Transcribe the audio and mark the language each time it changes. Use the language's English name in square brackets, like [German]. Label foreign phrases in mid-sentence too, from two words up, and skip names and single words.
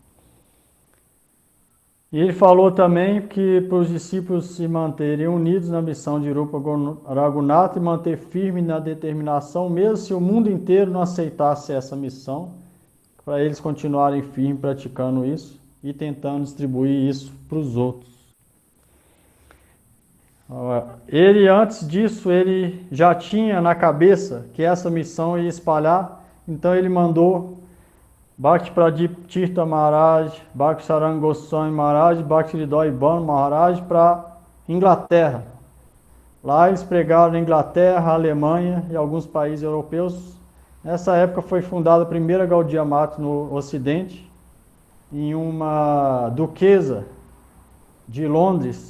[Portuguese] E ele falou também que para os discípulos se manterem unidos na missão de Rupa Raghunatha e manter firme na determinação, mesmo se o mundo inteiro não aceitasse essa missão, para eles continuarem firmes praticando isso e tentando distribuir isso para os outros. Ele, antes disso, ele já tinha na cabeça que essa missão ia espalhar, então ele mandou Bhakti Pradip Tirtha Maharaj, Bhakti Saranga Goswami Maharaj, Bhakti Hridaya Bhan Maharaj para Inglaterra. Lá eles pregaram na Inglaterra, Alemanha e alguns países europeus. Nessa época foi fundada a primeira Gaudiya Mata no Ocidente, em uma duquesa de Londres.